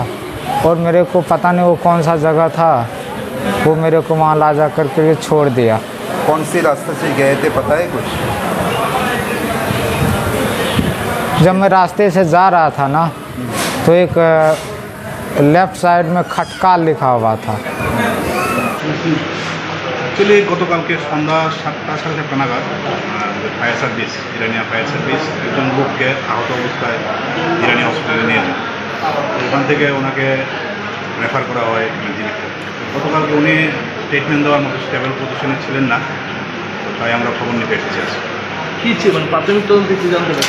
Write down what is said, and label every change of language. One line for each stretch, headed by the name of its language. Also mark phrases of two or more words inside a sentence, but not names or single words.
Hindi: और मेरे को पता नहीं वो कौन सा जगह था, वो मेरे को वहाँ ला जा करके छोड़ दिया। कौन सी रास्ते से गए थे पता है कुछ? जब मैं रास्ते से जा रहा था ना, तो एक लेफ्ट साइड में खटका लिखा हुआ था।
Bangla: চলিয়ে গতকালকে সন্ধ্যা 7টা সাড়ে 7টা নাগাদ
English: fire service
Bangla: जिरानिया
English: fire service
Bangla: একজন লোককে আহত অবস্থায় জিরানিয়া হসপিটালে নিয়ে যায়। ওখান থেকে ওনাকে রেফার করা হয় মেদিনীপুর। গতকালকে উনি স্টেটমেন্ট দেওয়ার মতো
English: stable position
Bangla: ছিলেন না, তাই আমরা খবর নিতে এসেছি। কী ছিল মানে প্রাথমিক তদন্তে কী জানতে পারছেন?